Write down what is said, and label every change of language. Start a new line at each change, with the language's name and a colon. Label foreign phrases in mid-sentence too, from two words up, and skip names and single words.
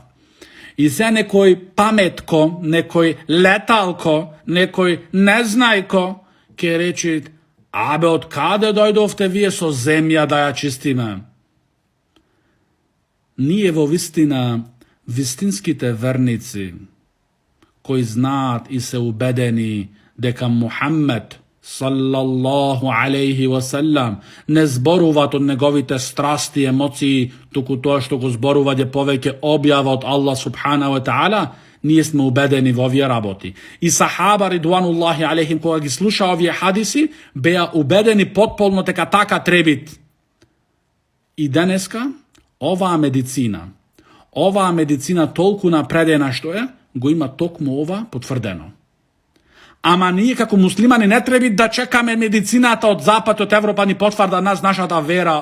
Macedonian: И се некој паметко, некој леталко, некој незнајко ќе речи, абе, од каде дојдовте вие со земја да ја чистиме? Ние во вистина, вистинските верници, кои знаат и се убедени дека Мухаммед
Arabic: صلى الله عليه وسلم
Macedonian: не зборуваат од неговите страсти, емоции, туку тоа што го зборуваат е повеќе објава од Аллах
Arabic: سبحانه وتعالى,
Macedonian: ние сме убедени во овие работи. И сахаба
Arabic: رضوان الله عليهم
Macedonian: кога ги слуша овие хадиси, беа убедени потполно дека така требит. И денеска оваа медицина толку напредена што е, го има токму ова потврдено. Ама ние како муслимани не треба да чекаме медицината од Запад, од Европа ни потврда нас нашата вера.